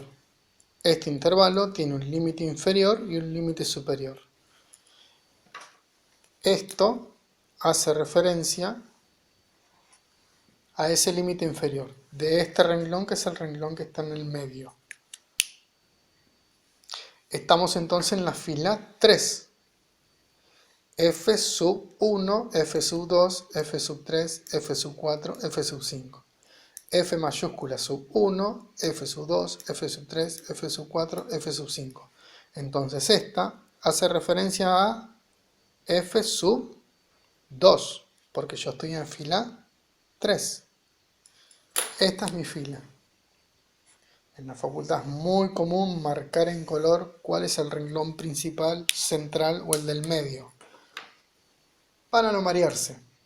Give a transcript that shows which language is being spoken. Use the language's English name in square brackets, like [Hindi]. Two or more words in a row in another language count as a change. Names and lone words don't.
[Spanish] Este intervalo tiene un límite inferior y un límite superior. Esto hace referencia a ese límite inferior, de este renglón, que es el renglón que está en el medio. Estamos entonces en la fila 3. F sub 1, F sub 2, F sub 3, F sub 4, F sub 5. F mayúscula sub 1, F sub 2, F sub 3, F sub 4, F sub 5. Entonces esta hace referencia a F sub 2, porque yo estoy en fila 3. Esta es mi fila. En la facultad es muy común marcar en color cuál es el renglón principal, central o el del medio, para no marearse.